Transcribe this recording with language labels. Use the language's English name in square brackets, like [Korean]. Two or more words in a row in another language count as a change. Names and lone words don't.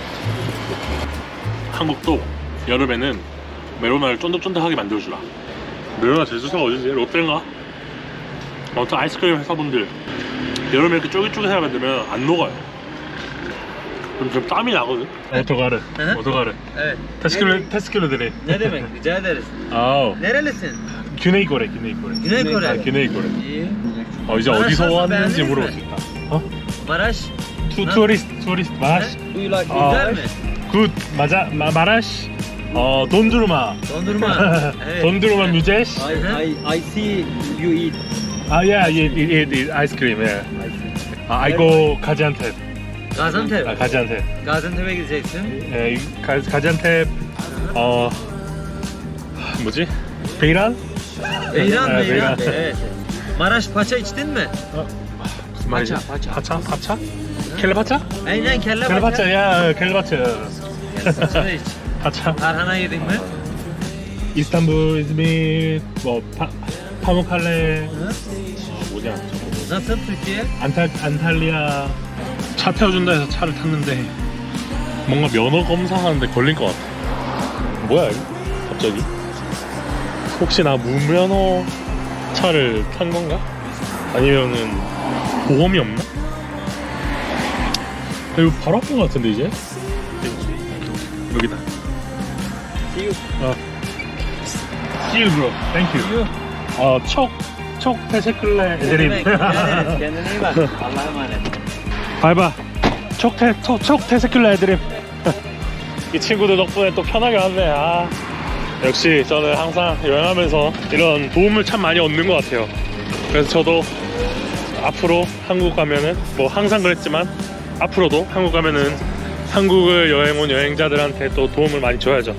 [Korean] 한국도 여름에는 메로나를 쫀득쫀득하게 만들어주라. 메로나 제조사가 어디지? 롯데인가? 아무튼 아이스크림 회사분들 여름에 이렇게 쫄깃쫄깃하게 만들면 안 녹아요. 그럼 좀 땀이 나거든? 오토가르. [Turkish] Evet. [Korean] 테스킬러들이. [Turkish] Ne demek? Rica ederiz. [Korean] 아우. [Turkish] Nerelisin? Güney Kore. Güney [Korean] 아, [Turkish] Kore. Güney Kore. İyi. [Korean] 이제 어디서 왔는지 물어보겠다. [Turkish] Maraş. [Korean] 투리스트 마라시. [English] Do you like [Turkish] güzel mi? [Korean] 굿 맞아 마라시. 돈두르마. [Turkish] Dondurma. Evet. Dondurma müzesi. [English] I see you eat. [Korean] 예, 아이스크림. 예. [English] I go 가지안텝. [Turkish] Gaziantep. [Korean] 가지안텝. [Turkish] Gaziantep'e gideceksin. [Korean] 예, 가지안텝. 뭐지? 베이란? [Turkish] Beyran, Evet, Beyran. Beyran. Evet. Maraş paça içtin mi? [Korean] 무슨 말이지? 파차? 켈레파차? [Turkish] Aynen kelle paça. [Korean] 켈레파차, 야, 켈레파차. [Turkish] Paça iç. [Korean] 파차. [Turkish] Tarhana yedin mi? [Korean] 이스탄불, 이즈미, 파무칼레. 뭐냐? [Turkish] Nasıl Türkiye? [Korean] 안탈리아. 차 태워준다 해서 차를 탔는데 뭔가 면허 검사하는데 걸린 것 같아. 뭐야 이거? 갑자기? 혹시 나 무면허 차를 탄 건가? 아니면은 보험이 없나? 이거 바로 앞인 것 같은데 이제? 여기다. [English] See you bro. Thank you. [Turkish] çok teşekkürler ederim. Kendine iyi bak. Allah'a emanet. [Korean] 바이바. [Turkish] çok teşekkürler ederim. [Korean] 이 친구들 덕분에 또 편하게 왔네. 아, 역시 저는 항상 여행하면서 이런 도움을 참 많이 얻는 것 같아요. 그래서 저도 앞으로 한국 가면은 뭐 항상 그랬지만 앞으로도 한국 가면은 한국을 여행 온 여행자들한테 또 도움을 많이 줘야죠.